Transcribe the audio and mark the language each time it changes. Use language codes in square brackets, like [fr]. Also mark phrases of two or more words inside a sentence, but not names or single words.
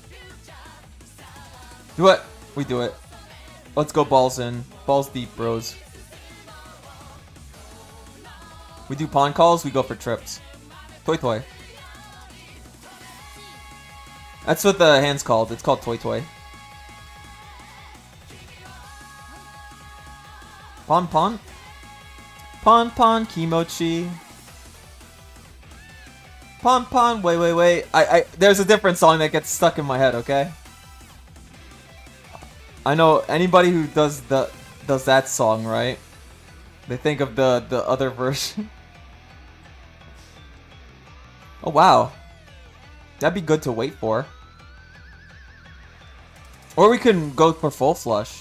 [en] Do it. We do it. Let's go balls in. Balls deep, bros. We do pawn calls, we go for trips. Toy toy. That's what the hand's called. It's called toy toy. Pawn pawn. Pawn pawn kimochi. Pawn pawn. Wait. There's a different song that gets stuck in my head, okay? I know anybody who does that song, right? They think of the other version. Oh wow. That'd be good to wait for. Or we can go for full flush.